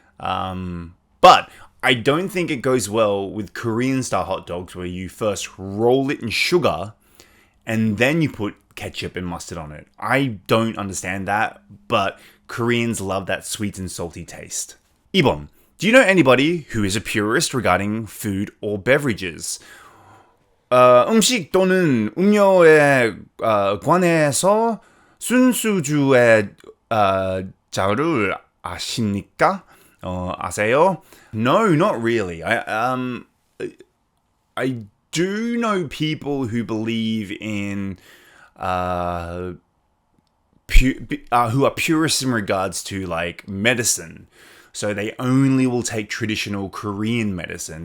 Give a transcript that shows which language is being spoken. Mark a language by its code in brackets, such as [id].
[en] But I don't think it goes well with Korean-style hot dogs where you first roll it in sugar and then you put ketchup and mustard on it. I don't understand that, but Koreans love that sweet and salty taste. [ko] 2번. [en] Do you know anybody who is a purist regarding food or beverages? [ko] 음식 또는 음료에 관해서 순수주의 자를 아십니까? 아세요? [en] No, not really. I do know people who believe in who are purists in regards to like medicine. So they only will take traditional Korean medicine.